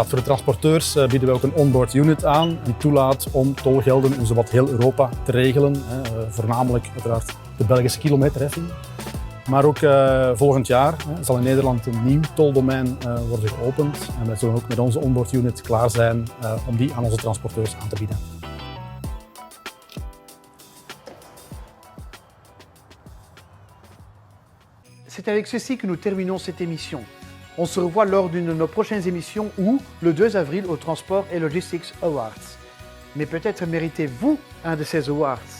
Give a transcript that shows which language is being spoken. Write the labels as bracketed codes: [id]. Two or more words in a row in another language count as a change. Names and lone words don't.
[nl] Voor de transporteurs bieden wij ook een [en] onboard unit [nl] aan die toelaat om tolgelden in zowat heel Europa te regelen. Voornamelijk uiteraard de Belgische kilometerheffing. Maar ook volgend jaar zal in Nederland een nieuw toldomein worden geopend. En wij zullen ook met onze [en] onboard unit [nl] klaar zijn om die aan onze transporteurs aan te bieden. [fr] C'est avec ceci que nous terminons cette émission. On se revoit lors d'une de nos prochaines émissions ou le 2 avril au Transport et Logistics Awards. Mais peut-être méritez-vous un de ces awards.